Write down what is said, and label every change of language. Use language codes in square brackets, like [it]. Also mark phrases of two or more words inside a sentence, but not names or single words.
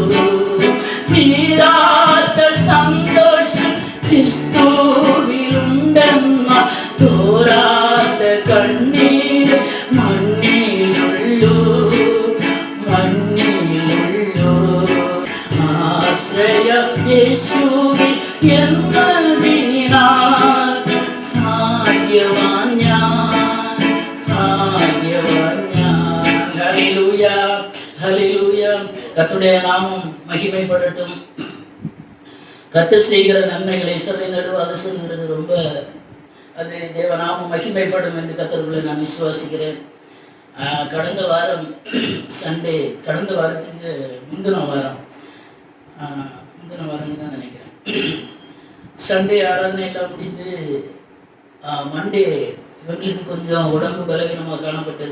[ml] തീരാത്ത സന്തോഷം ക്രിസ്തുവിലുണ്ടെന്ന തോരാത്ത കണ്ണീര് മണ്ണിലുള്ളൂ, മണ്ണിലുള്ളൂ. ആശ്രയം യേശുവിൽ എന്നതിനാൽ ഭാഗ്യവാൻ ഞാൻ, ഭാഗ്യവാൻ ഞാൻ. ഹല്ലേലൂയാ, ഹല്ലേലൂയാ. [ta] கர்த்தருடைய நாமம் மகிமைப்படட்டும். கர்த்தர் செய்கிற நன்மைகளை சபை நடுவாக சொல்கிறது ரொம்ப அது தேவ நாமம் மகிமைப்படும் என்று கர்த்தருக்குள்ளே நான் விசுவாசிக்கிறேன். கடந்த வாரம் சண்டே, கடந்த வாரத்துக்கு முந்தின வாரம் தான் நினைக்கிறேன், சண்டே ஆராதனை எல்லாம் முடிந்து மண்டே இவங்களுக்கு கொஞ்சம் உடம்பு பலவீனமாக காணப்பட்டது.